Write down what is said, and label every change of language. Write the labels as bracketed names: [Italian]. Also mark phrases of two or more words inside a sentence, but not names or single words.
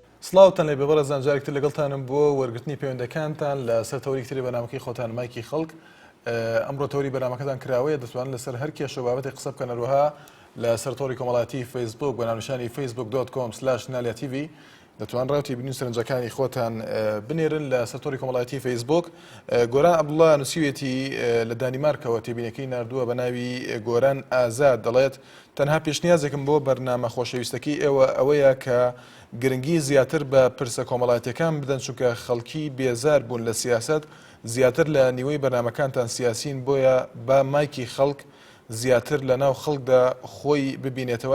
[Central Kurdish] سڵاوتان لێ بەڕێزان جارێکتر لەگەڵتانم بۆ وەرگرتنی پەیوەندەکانتان لەسەر تەوریکتری بەنامەکەی خۆتان مایکی خەڵک. ئەمڕۆ تەوری بەنامەکەتان کراوەیە دەتوانن لەسەر هەر کێشە و بابەتێک قسە بکەن هەروەها لەسەر تۆڕی کۆمەڵایەتی فەیسبوک بە ناونیشانی facebook.com/naliatv دەتوان ڕاوتی بنووس سەرنجەکانی خۆتان بنێرن لەسەر تۆڕی کۆمەڵایەتی فەیسبوک. گۆران عەبدوڵڵا نووسیوێتی لە دانیمارکەوە تێبینەکەی ناردووە بە ناوی گۆران ئازاد، دەڵێت تەنها پێشنیازێکم بۆ بەرنامە خۆشەویستەکەی ئێوە ئەوەیە کە گرنگی زیاتر بە پرسە کۆمەڵایەتیەکان بدەن، چونکە خەڵکی بێزار بوون لە سیاست، زیاتر لە نیوەی بەرنامەکانتان سیاسین، بۆیە با مایکی خەڵک زیاتر لە ناو خەڵکدا خۆی ببینێتەوە.